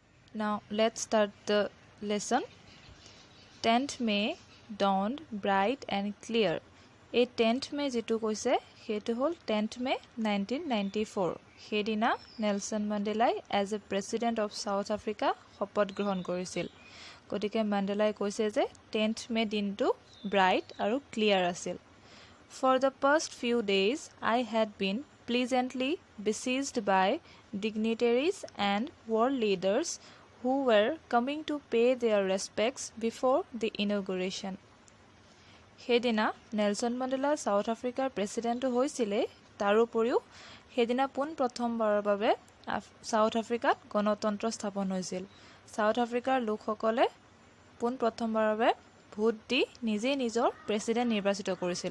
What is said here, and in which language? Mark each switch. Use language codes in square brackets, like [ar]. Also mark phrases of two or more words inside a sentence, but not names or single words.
[en] Now let's start the lesson. 10th May dawned bright and clear. [as] A 10th May যেটো কৈছে সেইটো হল 10th May 1994. সেইদিনা নেলসন মান্ডেলাই [en] as a president of South Africa [as] শপত গ্ৰহণ কৰিছিল। গতিকে মান্ডেলাই কৈছে যে 10th May দিনটো bright আৰু clear আছিল। [en] For the past few days I had been pleasantly besieged by dignitaries and world leaders who were coming to pay their respects before the inauguration. [as] সেইদিনা নেলসন মান্ডেলা সাউথ আফ্ৰিকাৰ প্ৰেসিডেন্ট হৈছিলে। তাৰ উপৰিও সেইদিনা প্ৰথমবাৰৰ বাবে সাউথ আফ্ৰিকাত গণতন্ত্ৰ স্থাপন হৈছিল। সাউথ আফ্ৰিকাৰ লোকসকলে প্ৰথমবাৰৰ বাবে ভোট দি নিজে নিজৰ প্ৰেসিডেন্ট নিৰ্বাচিত কৰিছিল।